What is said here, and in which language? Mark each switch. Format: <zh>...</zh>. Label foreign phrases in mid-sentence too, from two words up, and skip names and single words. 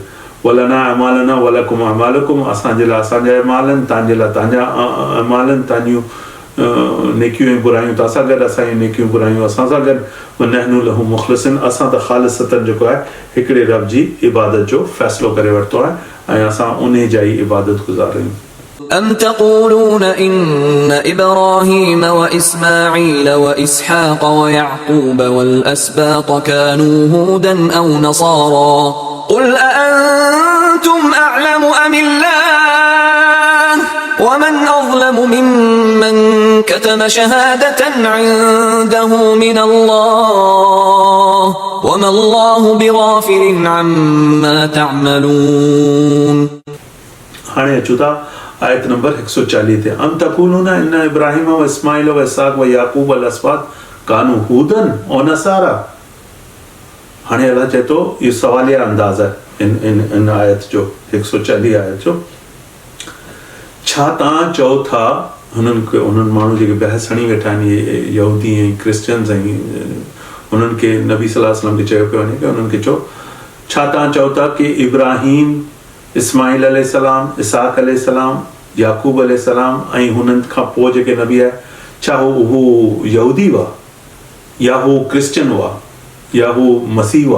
<ar>ولنا أعمالنا ولكم أعمالكم,</ar> <sd>असांजे लाइ असांजा अमाल आहिनि, तव्हांजे लाइ तव्हांजा अमाल आहिनि, तव्हांजूं नेकियूं ऐं बुरायूं तव्हां सां गॾु, असांजूं नेकियूं बुरायूं असां सां गॾु।</sd> <ar>ونحن له مخلصون,</ar> <sd>असां त ख़ालिसतन जेको आहे हिकिड़े रब जी इबादत जो फ़ैसिलो करे वरितो आहे ऐं असां उन जा ई इबादत गुज़ार आहियूं।</sd> <ar>أم تقولون إن إبراهيم وإسماعيل وإسحاق ويعقوب والأسباط كانوا هودا أو نصارى قل أأنتم أعلم أم الله ومن أظلم ممن كتم شهادة عنده من الله وما الله بغافل عما تعملون।</ar> <sd>हाणे अचूं था आयत नंबर 140 ते।</sd> <ar>أم تقولون إن إبراهيم وإسماعيل وإسحاق ويعقوب الأسباط كانوا هودا ونصارى.</ar> <sd>हाणे अल्लाह चए थो, इहो सवालिया अंदाज़ आहे इन आयत जो, 140 आयत जो। छा तव्हां चओ था उन्हनि माण्हू जेके बहस हणी वेठा आहिनि यहूदी ऐं क्रिश्चियन्स ऐं उन्हनि खे नबी</sd> <ar>صلى الله عليه وسلم</ar> <sd>खे चयो पियो वञे कि उन्हनि खे चओ, छा तव्हां चओ था कि इब्राहिम, इस्माइल अलैहिस्सलाम, इसहाक़ अलैहिस्सलाम, याकूब अलैहिस्सलाम ऐं हुननि खां पोइ जेके नबी आहे, छा हू यहूदी हुआ या हू क्रिश्चियन हुआ या हू मसीह हुआ?</sd>